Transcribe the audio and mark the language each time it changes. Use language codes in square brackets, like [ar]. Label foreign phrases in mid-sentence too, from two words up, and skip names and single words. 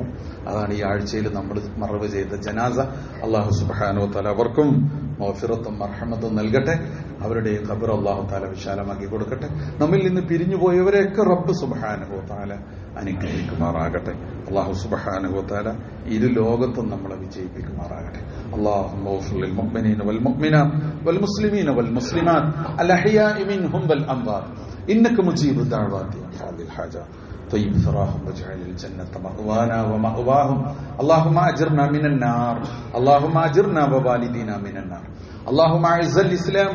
[ml] അതാണ് ഈ ആഴ്ചയിൽ നമ്മൾ മറവ് ചെയ്ത ജനാസ. [ar] الله سبحانه وتعالى [ml] അവർക്കും മഗ്ഫിറത്തും മർഹമത്തും നൽകട്ടെ. അവരുടെ ഖബർ [ar] الله تعالى [ml] വിശാലമാക്കി കൊടുക്കട്ടെ. നമ്മിൽ നിന്ന് പിരിഞ്ഞുപോയവരെയൊക്കെ [ar] رب سبحانه وتعالى [ml] അനുഗ്രഹിക്കുമാറാകട്ടെ. [ar] الله سبحانه وتعالى [ml] ഇരു ലോകത്തും നമ്മളെ വിജയിപ്പിക്കുമാറാകട്ടെ. [ar] اللهم اغفر للمؤمنين والمؤمنات والمسلمين والمسلمات الأحياء منهم والأموات إنك مجيب الدعوات يا قاضي الحاجات طيب ثراهم واجعل الجنة مأوانا ومأواهم اللهم أجرنا من النار اللهم أجرنا ووالدينا من النار اللهم أعز الإسلام